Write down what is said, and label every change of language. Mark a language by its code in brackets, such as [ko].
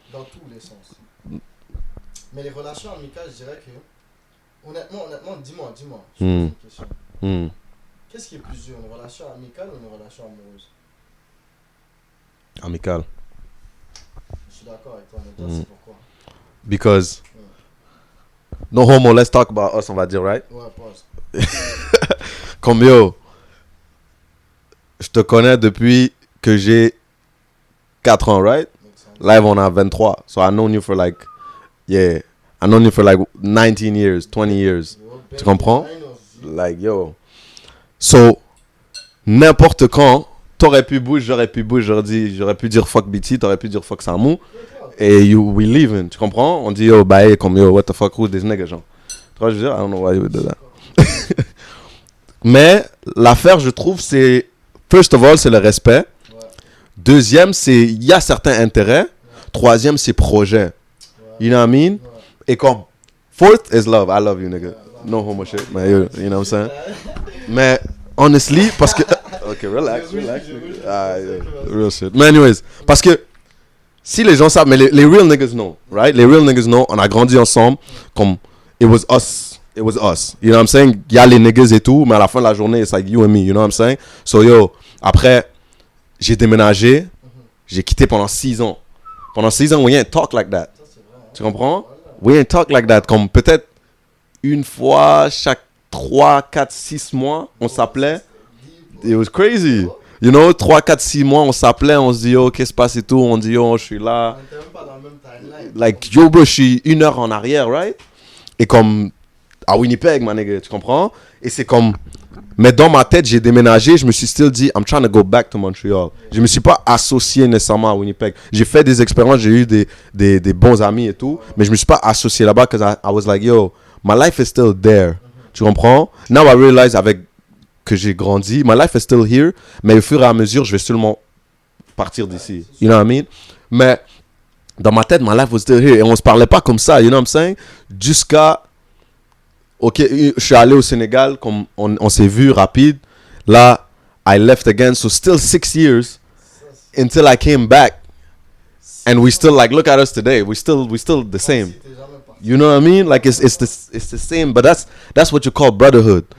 [fr] Dans tous les sens. Mais les relations amicales, je dirais que. Honnêtement, dis-moi. Je te pose une question. Hmm. Qu'est-ce qui est plus dur, une relation amicale ou une relation amoureuse? Amical. Je suis d'accord avec toi, mais toi, c'est pourquoi? [en] Because. No homo, let's talk about us, on va dire, right? [fr] Ouais, pause. Comme yo, je te connais depuis que j'ai 4 ans, right? Live, on a 23. [en] So I known you for like, I known you for like 19 years, 20 years. Tu comprends? Like, yo. [fr] So, n'importe quand, t'aurais pu bouger, j'aurais pu dire fuck BT, t'aurais pu dire fuck Samu. Et we leaving, tu comprends? On dit yo, bye, comme yo, what the fuck, who's this nigga, genre. Tu vois, je veux dire, I don't know why you would do that. Mais l'affaire, je trouve, c'est first of all, c'est le respect. Deuxième, c'est il y a certains intérêts. [en] Troisième, c'est projet. You know what I mean? Et comme fourth is love. I love you, nigga. No homo shit. Mais you know what I'm saying? Mais honestly, parce que okay, relax. Real shit. [fr] Mais anyways, parce que si les gens savent, mais les real niggas know, right? Les real niggas know, on a grandi ensemble, comme it was us. [en] You know what I'm saying? Il y a les niggas et tout, mais à la fin de la journée, it's like you and me, you know what I'm saying? [fr] So yo, après, j'ai déménagé, j'ai quitté pendant 6 ans. [en] Pendant 6 ans, we ain't talk like that. Tu comprends? We ain't talk like that. [fr] Comme peut-être une fois chaque 3, 4, 6 mois, on s'appelait. It was crazy. You know, 3, 4, 6 mois, on s'appelait, on se dit, yo, qu'est-ce qui se passe et tout. On dit, yo, je suis là. On était même pas dans le même timeline. Like, yo, bro, je suis 1 heure en arrière, right? Et comme, à Winnipeg, my nigga, tu comprends? Et c'est comme, mais dans ma tête, j'ai déménagé, je me suis still dit, I'm trying to go back to Montreal. Je me suis pas associé nécessairement à Winnipeg. J'ai fait des expériences, j'ai eu des bons amis et tout, mais je me suis pas associé là-bas parce que I was like, yo, my life is still there. Tu comprends? Now I realize que j'ai grandi, my life is still here, mais au fur et à mesure, je vais seulement partir d'ici. [en] You know what I mean? Mais dans ma tête, my life was still here. [fr] Et on se parlait pas comme ça, you know what I'm saying? Jusqu'à, ok, je suis allé au Sénégal, comme on s'est vu rapide. [en] Là, I left again, so still 6 years until I came back. And we still, like, look at us today. We still the same. You know what I mean? Like, it's the same, but that's what you call brotherhood.